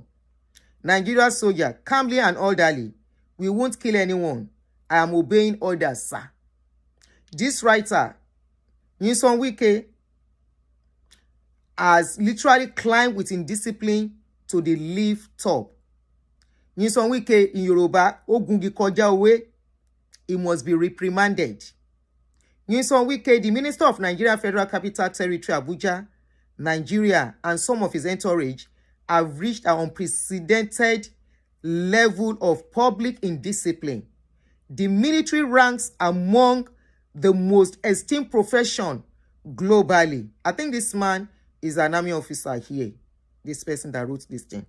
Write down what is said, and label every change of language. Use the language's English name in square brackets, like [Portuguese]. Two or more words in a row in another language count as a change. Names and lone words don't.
[English] Nigerian soldier, calmly and orderly. We won't kill anyone. I am obeying orders, sir. This writer, Nyesom Wike, has literally climbed with indiscipline to the leaf top. Nyesom Wike in Yoruba, [Yoruba] Ogungi koja owe, [English] he must be reprimanded. Nyesom Wike, the Minister of Nigeria Federal Capital Territory, Abuja, Nigeria, and some of his entourage have reached an unprecedented level of public indiscipline. The military ranks among the most esteemed profession globally. I think this man is an army officer here. This person that wrote this thing.